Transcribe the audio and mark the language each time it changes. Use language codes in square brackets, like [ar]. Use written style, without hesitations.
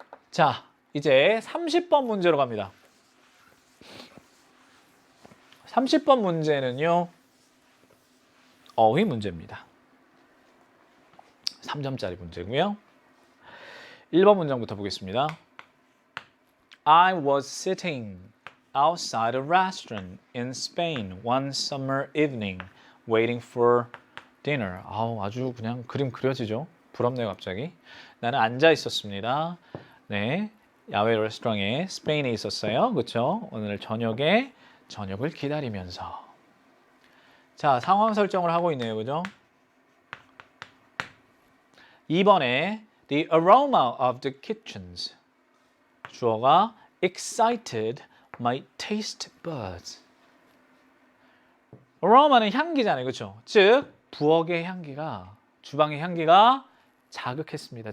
[ko] 자, 이제 30번 문제로 갑니다. 30번 문제는요. 어휘 문제입니다. 3점짜리 문제고요. 1번 문장부터 보겠습니다. [en] I was sitting outside a restaurant in Spain one summer evening waiting for dinner. [ko] 아주 그냥 그림 그려지죠. 부럽네요, 갑자기. 나는 앉아 있었습니다. 네, 야외 레스토랑에 스페인에 있었어요. 그렇죠? 오늘 저녁에 저녁을 기다리면서. 자, 상황 설정을 하고 있네요. 그죠? 2번에 [en] the aroma of the kitchens. [ko] 주어가 [en] excited my taste buds. [ko] aroma는 향기잖아요. 그렇죠? 즉, 부엌의 향기가, 주방의 향기가 자극했습니다.